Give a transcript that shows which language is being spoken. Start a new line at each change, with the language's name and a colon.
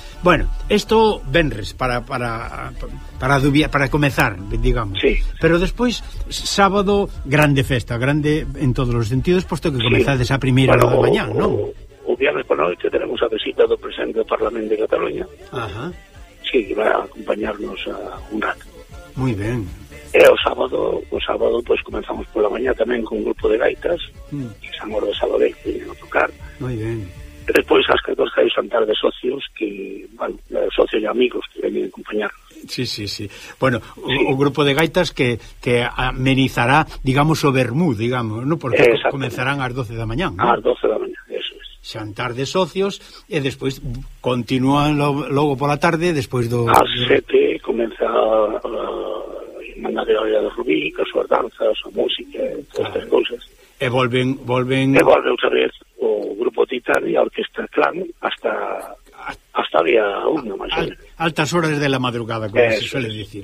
Galician: Bueno, esto venres para comezar, digamos. Sí. Pero despois sábado grande festa, grande en todos os sentidos, posto que comezades a primeira hora da mañá, non? O viernes por noite tenemos a visita do presidente do Parlamento de Cataluña. Ajá.
Spanish: Sí, va a acompañarnos a un rato.
Galician: Muy ben. E o sábado pues comenzamos pola mañá tamén con un grupo de gaitas, que San Oro de Sabadell
Spanish: que viene a tocar.
Galician: Muy ben. Despois as 14 hai un xantar de socios que, bueno, de socios e amigos que venen a acompañar. Sí, sí, sí. Bueno, o grupo de gaitas que amenizará, digamos, o vermú, digamos, ¿no? Porque comenzarán ás 12 da mañá, ¿no? Ás 12 da mañá,
Spanish: eso es.
Galician: Xantar de socios e despois continúan logo pola tarde, despois do... Ás 7 comeza a mandar a olla de Rubí, que as súas danzas, a música, estas cousas. E volven... E volve outra vez o grupo Titán e a Orquestra Clan hasta día 1, máis ou menos.
Spanish: Altas horas de la madrugada, como se suele dicir.